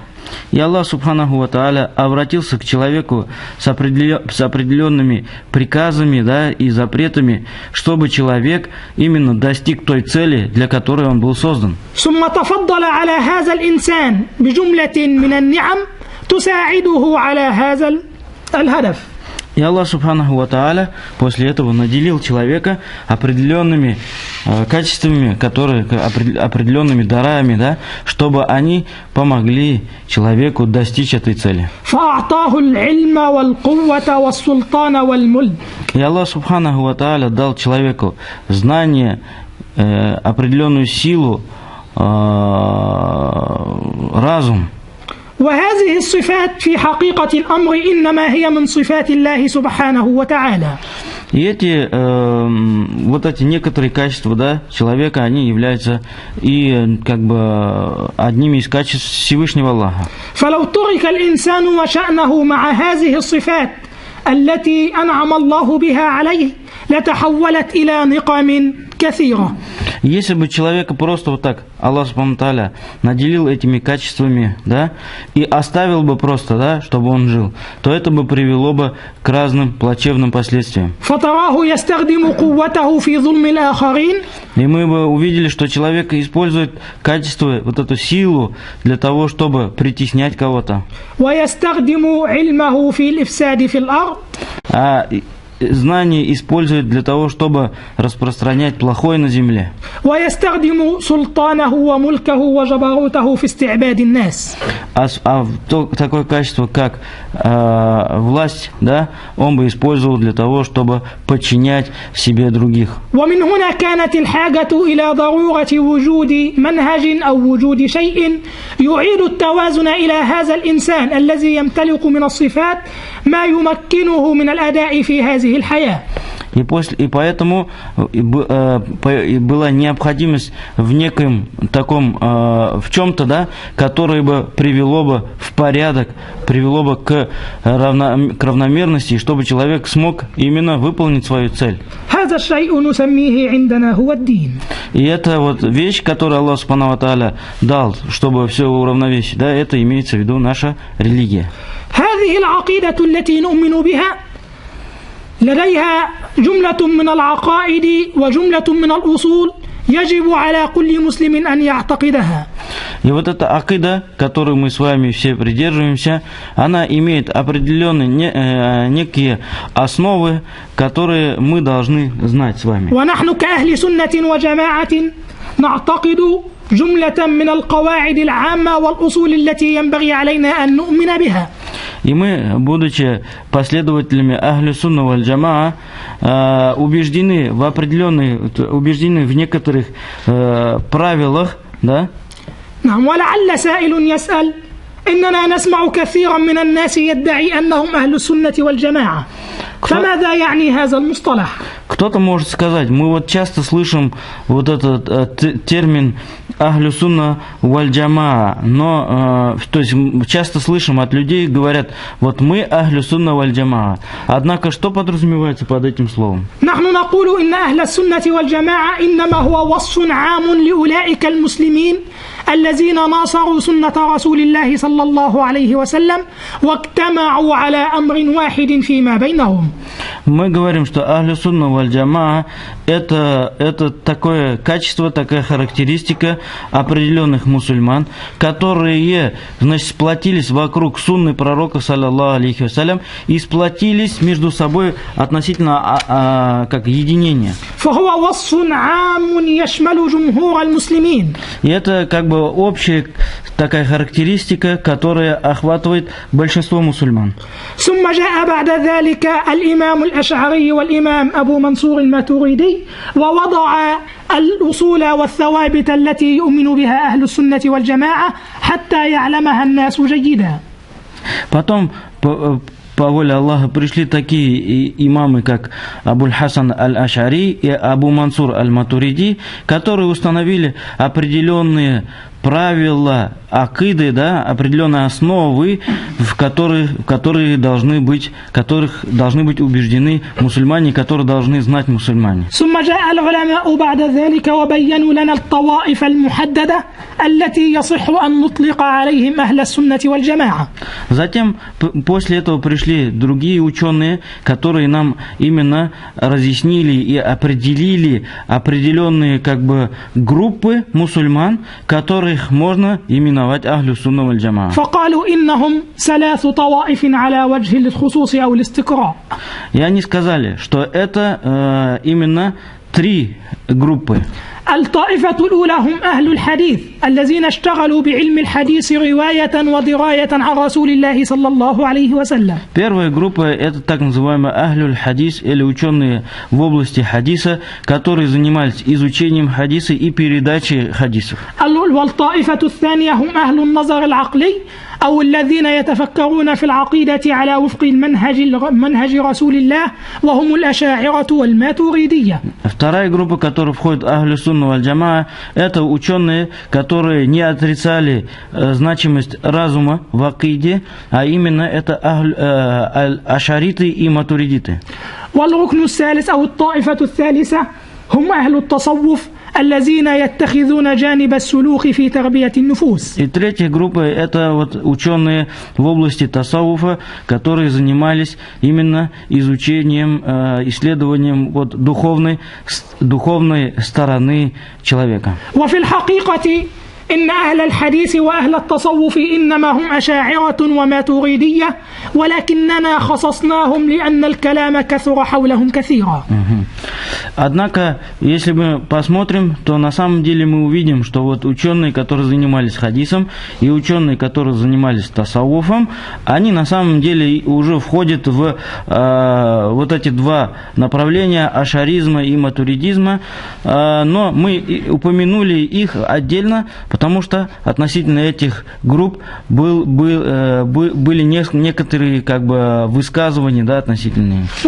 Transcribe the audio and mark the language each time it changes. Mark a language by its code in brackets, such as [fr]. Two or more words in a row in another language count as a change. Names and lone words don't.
[ru] И [ar] الله سبحانه وتعالى [ru] обратился к человеку с определенными приказами, да, и запретами, чтобы человек именно достиг той цели, для которой он был создан. [ar] ثم تفضل على هذا الإنسان بجملة من النعم تساعده على هذا الهدف. [ru] И [ar] الله سبحانه وتعالى [ru] после этого наделил человека определенными качествами, определенными дарами, да, чтобы они помогли человеку достичь этой цели. [ar] فأعطاه العلم والقوة والسلطان والملك. [ru] И [ar] الله سبحانه وتعالى [ru] дал человеку знание, определенную силу, разум. [ar] وهذه الصفات في حقيقة الأمر إنما هي من صفات الله سبحانه وتعالى. [ru] И эти некоторые качества, да, человека, они являются и как бы одними из качеств Всевышнего Аллаха. [ar] فلو ترك الإنسان وشأنه مع هذه الصفات التي أنعم الله بها عليه لتحولت إلى نقم كثيرة. [ru] Если бы человека просто вот так [ar] الله سبحانه تعالى [ru] наделил этими качествами, да, и оставил бы просто, да, чтобы он жил, то это бы привело бы к разным плачевным последствиям. [ar] فتراه يستخدم قوته في ظلم الآخرين. [ru] И мы бы увидели, что человек использует качество, вот эту силу для того, чтобы притеснять кого-то. [ar] ويستخدم علمه في الإفساد في الأرض. [ru] А знание использует для того, чтобы распространять плохое на земле. [ar] ويستخدم سلطانه وملكه وجبروته في استعباد الناس. [ru] Такое качество, как власть, да, он бы использовал для того, чтобы подчинять себе других. [ar] ومن هنا كانت الحاجة إلى ضرورة وجود منهج أو وجود شيء يعيد التوازن إلى هذا الإنسان الذي يمتلك من الصفات ما يمكنه من الأداء في هذه الحياة. [ru] И поэтому была необходимость в неком таком, в чем-то, да, которое бы привело бы в порядок, привело бы к равномерности, чтобы человек смог именно выполнить свою цель. И это вот вещь, которую [ar] الله سبحانه وتعالى [ru] дал, чтобы все уравновесить, да, это имеется в виду наша религия. [ar] لديها جملة من العقائد وجملة من الأصول يجب على كل مسلم أن يعتقدها. [ru] И вот эта акида, которую мы с вами все придерживаемся, она имеет определенные некие основы, которые мы должны знать с вами. [ar] ونحن كأهل سنة وجماعة نعتقد جملة من القواعد العامة والأصول التي ينبغي علينا أن نؤمن بها. [ru] И мы, будучи последователями [ar] أهل السنة والجماعة, [ru] убеждены в некоторых правилах, да? [ar] نعم. ولعل سائل يسأل إننا نسمع كثيرا من الناس يدعي أنهم أهل السنة والجماعة. فماذا يعني هذا المصطلح؟ [ru] Кто-то может сказать, мы вот часто слышим вот этот термин [ar] أهل السنة والجماعة, [ru] но то есть часто слышим от людей, говорят, вот мы [ar] أهل السنة والجماعة. [ru] Однако что подразумевается под этим словом? [ar] نحن نقول إن أهل السنة والجماعة إنما هو وصف عام لأولئك المسلمين الذين ناصروا سنة رسول الله صلى الله عليه وسلم واجتمعوا على أمر واحد فيما بينهم. [ru] Мы говорим, что [ar] أهل السنة والجماعة [ru] это такое качество, такая характеристика определенных мусульман, которые, значит, сплотились вокруг сунны пророка, [ar] صلى الله عليه وسلم, [ru] и сплотились между собой относительно как единения. И это как бы общая такая характеристика, которая охватывает большинство мусульман. [ar] ثم جاء بعد ذلك الإمام الأشعري والإمام أبو منصور الماتريدي ووضع الأصول والثوابت التي يؤمن بها أهل السنة والجماعة حتى يعلمها الناس جيدا. [ru] Потом по воле Аллаха пришли такие имамы, как Абуль Хасан аль-Аш'ари и Абу Мансур аль-Матуриди, которые установили определенные правила акиды, да, определенные основы, в которых должны быть убеждены мусульмане, которые должны знать мусульмане. [ar] ثم جاء العلماء بعد ذلك وبينوا لنا الطوائف المحددة التي يصح أن نطلق عليهم أهل السنة والجماعة. [ru] Затем, после этого пришли другие ученые, которые нам именно разъяснили и определили определенные как бы группы мусульман, которых можно именовать [ar] أهل السنة والجماعة. فقالوا إنهم ثلاث طوائف على وجه الخصوص أو الاستقراء. [ru] И они сказали, что это именно три группы. [ar] الطائفة الأولى هم أهل الحديث الذين اشتغلوا بعلم الحديث رواية ودراية عن رسول الله صلى الله عليه وسلم. [ru] Первая группа – это так называемые [ar] أهل الحديث, [ru] или ученые в области хадиса, которые занимались изучением хадиса и передачей хадисов. [ar] والطائفة الثانية هم أهل النظر العقلي أو الذين يتفكرون في العقيدة على وفق منهج رسول الله وهم الأشاعرة والماتريدية. [ru] Вторая группа, которая входит в [ar] أهل السنة والجماعة, [ru] это ученые, которые не отрицали значимость разума в акиде, а именно это ашариты и матуридиты. [ar] والركن الثالث أو الطائفة الثالثة هم أهل التصوف الذين يتخذون جانب السلوك في تربية النفوس. [ru] И третья группа – это вот ученые в области тасаввуфа, которые занимались именно изучением, исследованием вот духовной стороны человека. [ar] وفي الحقيقة إن أهل الحديث وأهل التصوف إنما هم أشاعرة وماتريدية ولكننا خصصناهم لأن الكلام كثر حولهم كثيرا. [ru] Однако, если мы посмотрим, то на самом деле мы увидим, что вот ученые, которые занимались хадисом, и ученые, которые занимались тасаввуфом, они на самом деле уже входят в вот эти два направления ашаризма и матуридизма, но мы упомянули их отдельно, потому что относительно этих групп были некоторые как бы высказывания, да, относительные.